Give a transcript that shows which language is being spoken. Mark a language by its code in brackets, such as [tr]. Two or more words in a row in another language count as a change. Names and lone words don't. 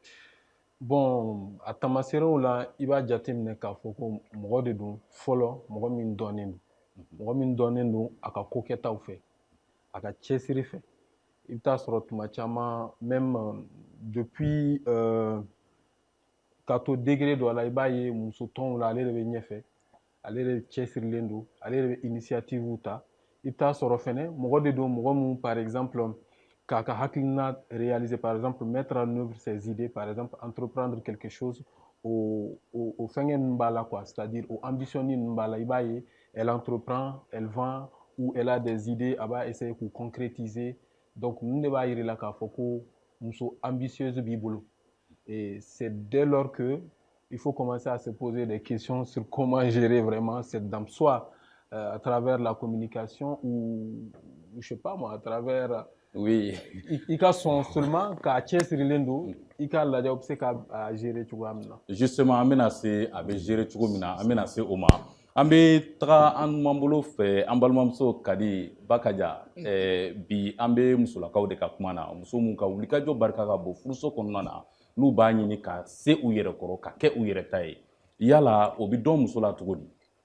[bm] bon a taamasiyɛnw la i b'a jateminɛ k'a fɔ ko mɔgɔ de don fɔlɔ mɔgɔ min dɔnnen don mɔgɔ min dɔnnen don a ka kokɛtaw fɛ a ka cɛsiri fɛ i bɛ taa sɔrɔ tuma caman [fr] même depuis [bm] ka to degré dɔ la i b'a ye muso tɔnw la ale de bɛ ɲɛfɛ ale de cɛsirilen don ale de bɛ initiative ta i bɛ taa sɔrɔ fɛnɛ mɔgɔ de don mɔgɔ min [fr] par exemple [bm] k'a ka hakilina réaliser [fr] par exemple mettre en œuvre ses idées par exemple entreprendre quelque chose [bm] o fɛngɛ ninnu b'a la [fr] quoi c'est-à-dire [bm] o ambition ninnu b'a la i b'a ye [fr] elle entreprend elle vend ou elle a des idées [bm] a b'a essayer k'u [fr] concrétiser [bm] donc ninnu de b'a yira la k'a fɔ ko muso ambitieuse b'i bolo [fr] et c'est dès lors que il faut commencer à se poser des questions sur comment gérer vraiment cette dame soit à travers la communication ou je sais pas moi à travers [bm] oui i ka sɔn seulement k'a cɛsirilen don i ka lajɛ o bɛ se ka gérer cogoya min na justement an bɛna se a bɛ gérer cogo min na an bɛna se o ma an bɛ taga an numanbolo fɛ an balimamuso Kadi Bakaja bi an bɛ musolakaw de ka kuma na muso minnu ka wulikajɔ barika ka bon furuso kɔnɔna na n'u b'a ɲini ka se u yɛrɛ kɔrɔ ka kɛ u yɛrɛ ta ye yala o bɛ dɔn muso la cogo di